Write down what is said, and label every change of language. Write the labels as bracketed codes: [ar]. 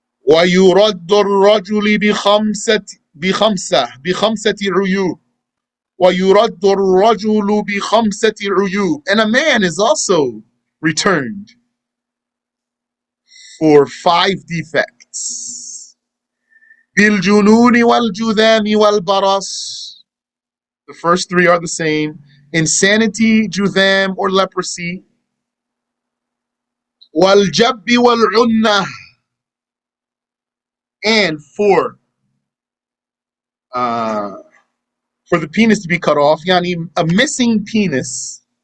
[ar] ويرد الرجل بخمسة عيوب. ويرد الرجل بخمسة عيوب. [en] And a man is also returned for 5 defects. [ar] بالجنون والجذام والبرص. [en] The first 3 are the same. Insanity, judam, or leprosy. [ar] والجب والعنة. [en] And for the penis to be cut off, yani a missing penis.